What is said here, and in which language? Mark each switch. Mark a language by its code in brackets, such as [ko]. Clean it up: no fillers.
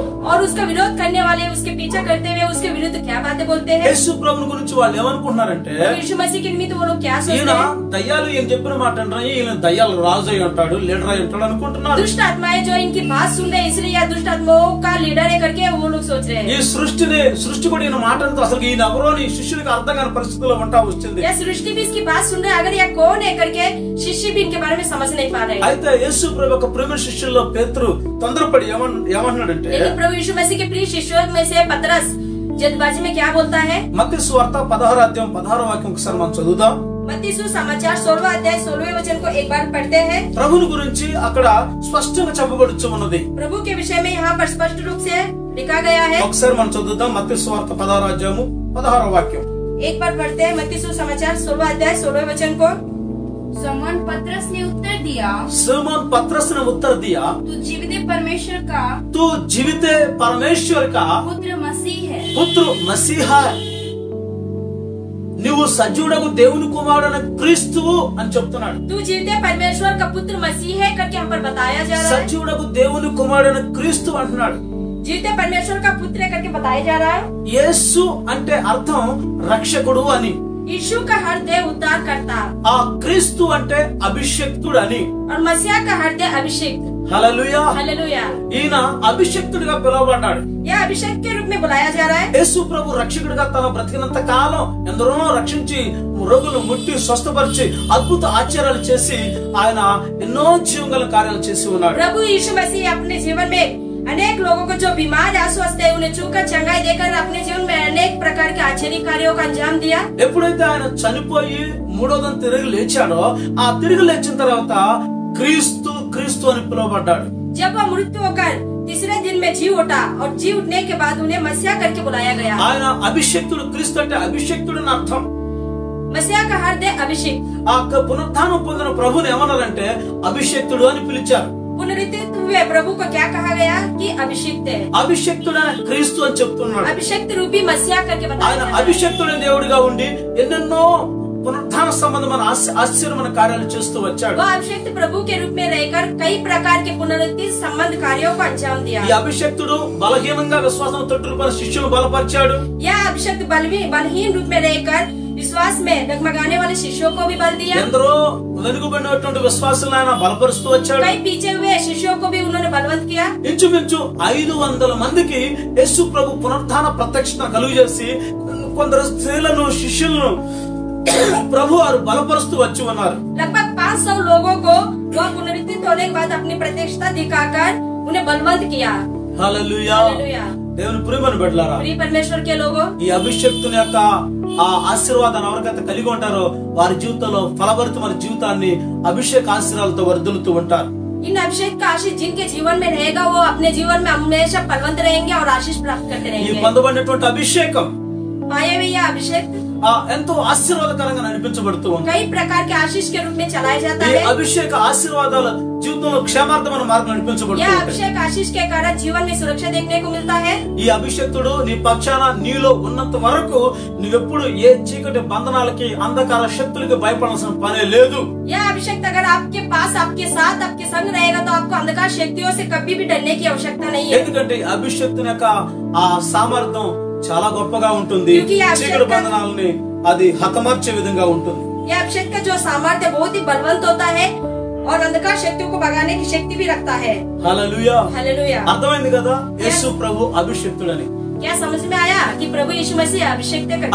[hi] और उसका विरोध करने वाले उसके पीछा करते हुए उसके विरुद्ध क्या बातें बोलते हैं। [te] యేసు ప్రభుని గురించి వాళ్ళు ఏమనుకుంటున్నారంటే [hi] यीशु मसीह के निमित्त वो लोग क्या [te] ఈయన [hi] सोचते हैं, [te] దయ్యాలు ఏం చెప్పిన మాట అంటారు, ఈయన దయ్యాలు రాజు అయి ఉంటాడు, లీడర్ అయి ఉంటాడు అనుకుంటున్నారు। [hi] दुष्ट आत्माएं जो इनकी बात सुन रहे इसलिए या दुष्ट आत्माओं का लीडर है करके वो लोग सोच रहे [te] ఈ [hi] हैं। [te] సృష్టి కూడా ఈయన మాట అంతా అసలు ఈయన ఎవరో అని శిష్యులకు అర్థం కాని పరిస్థితుల్లో ఉంటా వచ్చింది। [hi] या सृष्टि भी इसकी बात सुन रहे, अगर यह कौन है करके शिष्य भी इनके बारे में समझ नहीं पा रहे। [te] అయితే యేసు ప్రభు యొక్క ప్రేమ శిష్యుల్లో పేతురు తొందరపడి ఏమన్నాడంటే [hi] लेकिन प्रभु यीशु मसीह के प्रिय शिष्यों में से पतरस जल्दबाजी में क्या बोलता है, [te] మత్తయి సువార్త 16 వాక్యం ఒకసారి మనం చదువుదాం। [hi] मत्ती सुसमाचार 16वां अध्याय 16वें वचन को एक बार पढ़ते हैं। [te] ప్రభుని గురించి అక్కడ స్పష్టంగా చెప్పబడుచు ఉన్నది। [hi] प्रभु के विषय में यहाँ पर स्पष्ट रूप से लिखा गया है। [te] ఒకసారి మనం చదువుదాం మత్తయి సువార్త 16 వాక్యం। [hi] एक बार पढ़ते हैं मत्ती सुसमाचार 16वां अध्याय 16वें वचन को। समौन पतरस ने उत्तर दिया, सिमोन पतरस ने उत्तर दिया, तू जीवित परमेश्वर का तू जीवित परमेश्वर का पुत्र मसीह है। पुत्र मसीहा [te] నువ్వు సజీవుడకు దేవుని కుమారుడైన క్రీస్తువు అని చెప్తున్నాడు. [hi] तू जीवित परमेश्वर का पुत्र मसीह है करके हम पर बताया जा रहा है। [te] సజీవుడకు దేవుని కుమారుడైన క్రీస్తు అంటున్నాడు. [hi] जीवित परमेश्वर का पुत्र है करके बताया जा रहा है। [te] యేసు అంటే అర్థం రక్షకుడు అని, [hi] यीशु का हृदय उद्धार करता [te] ఆ క్రీస్తు అంటే అభిషేక్తుడు అని. [hi] और मसीहा का हृदय अभिषेक। [te] హల్లెలూయా. [hi] हालेलुया। [te] ఈయన అభిషేక్తుడిగా పిలువబడ్డాడు. [hi] यह अभिषेक के रूप में बुलाया जा रहा है। [te] యేసు ప్రభు రక్షకుడిగా తన బ్రతికినంత కాలం ఎందరో రక్షించి రోగులు ముట్టి స్వస్థపరిచి అద్భుత ఆశ్చర్యాలు చేసి ఆయన ఎన్నో జీవగల కార్యాలు చేసి ఉన్నాడు. [hi] प्रभु यीशु मसीह अपने जीवन में अनेक लोगों को जो बीमार अस्वस्थ है उन्हें छूकर चंगाई देकर अपने जीवन में अनेक प्रकार के आश्चर्य कार्यों का अंजाम दिया। [te] ఎప్పుడైతే ఆయన చనిపోయి మూడోదం తిరిగి లేచాడో ఆ తిరిగి లేచిన తర్వాత క్రీస్తు క్రీస్తు అని పిలువబడ్డాడు. [hi] जब वह मृत्यु होकर तीसरे दिन में जी उठा और जी उठने के बाद उन्हें मसीहा करके बुलाया गया। [te] ఆయన అభిషేక్తుడు. క్రీస్తు అంటే అభిషేక్తుడు అని అర్థం. [hi] मसीहा का हृदय अभिषेक। [te] ఆ పునరుత్థానం పొందిన ప్రభుని ఏమన్నారంటే అభిషేక్తుడు అని పిలిచారు. [hi] पुनरुत्थित हुए प्रभु को क्या कहा गया कि अभिषिक्त है। [te] అభిషేక్తుడైన క్రీస్తు అని చెప్తున్నాడు. [hi] अभिषिक्त रूपी मसीहा करके बताया [te] ఆయన [hi] जा रहा है। [te] అభిషేక్తుడైన దేవుడిగా ఉండి ఎన్నెన్నో పునరుత్థాన సంబంధమైన ఆశ్చర్యమైన కార్యాలు చేస్తూ వచ్చాడు. [hi] वह अभिषिक्त प्रभु के रूप में रहकर कई प्रकार के पुनरुत्थान संबंध कार्यों को अंजाम दिया। [te] ఈ అభిషేక్తుడు బలహీనంగా విశ్వాసం తొట్టుకుని శిష్యులను బలపరిచాడు. [hi] यह अभिषिक्त बलहीन रूप में रहकर विश्वास में डगमगाने वाले शिष्यों को भी बल दिया। [te] ఎందరో వెనుకబడినటువంటి విశ్వాసులను ఆయన బలపరుస్తూ వచ్చాడు. [hi] कई पीछे हुए शिष्यों को भी उन्होंने बलवंत किया। [te] ఇంచుమించు 500 మందికి యేసు ప్రభు పునరుత్థాన ప్రత్యక్షత కలుగజేసి కొందరు స్త్రీలను శిష్యులను ప్రభు వారు బలపరుస్తూ వచ్చి ఉన్నారు. [hi] लगभग 500 लोगों को वह पुनरुत्थित होने के बाद अपनी प्रत्यक्षता दिखाकर उन्हें बलवंत किया। [te] హల్లెలూయా. [hi] हालेलुया। [te] దేవుని ప్రియమైన బిడ్డలారా, [hi] प्रिय परमेश्वर के लोगों, [te] ఈ అభిషేక్తుని యొక్క ఆ ఆశీర్వాదాన్ని ఎవరికైతే కలిగి ఉంటారో వారి జీవితంలో ఫలభరితమైన జీవితాన్ని అభిషేక ఆశీర్వాదాలతో వర్ధిల్లుతూ ఉంటారు. [hi] इन अभिषेक का आशीष जिनके जीवन में रहेगा वो अपने जीवन में हमेशा फलवंत रहेंगे और आशीष प्राप्त करते [te] ఈ [hi] रहेंगे। [te] పొందబడినటువంటి అభిషేకం [hi] पाए हुए यह अभिषेक [te] ఎంతో ఆశీర్వాదకరంగా నడిపించబడుతూ ఉంది. [hi] कई प्रकार के आशीष के रूप में चलाया जाता [te] ఈ [hi] है। [te] అభిషేక ఆశీర్వాదాలు జీవితంలో క్షేమార్థమైన మార్గం నడిపించబడుతూ [hi] यह [te] ఉంటాయి. [hi] अभिषेक आशीष के कारण जीवन में सुरक्षा देखने को मिलता है। [te] ఈ అభిషేక్తుడు నీ పక్షాన నీలో ఉన్నంత వరకు నువ్వెప్పుడు ఏ చీకటి బంధనాలకి అంధకార శక్తులకి భయపడాల్సిన పనే లేదు. [hi] यह अभिषेक अगर आपके पास आपके साथ आपके संग रहेगा तो आपको अंधकार शक्तियों से कभी भी डरने की आवश्यकता नहीं है। [te] ఎందుకంటే ఈ అభిషేక్తుని యొక్క ఆ సామర్థ్యం చాలా గొప్పగా ఉంటుంది. [hi] क्योंकि [te] ఈ అభిషేక చీకటి బంధనాలని అది హతమార్చే విధంగా ఉంటుంది. [hi] यह अभिषेक का जो सामर्थ्य बहुत ही बलवंत होता है और अंधकार शक्तियों को भगाने की शक्ति भी रखता है। [te] హల్లెలూయా. [hi] हालेलुया। [te] అర్థమైంది కదా యేసు ప్రభు అభిషేక్తుడని. [hi] क्या समझ में आया कि प्रभु यीशु मसीह अभिषेक करके है।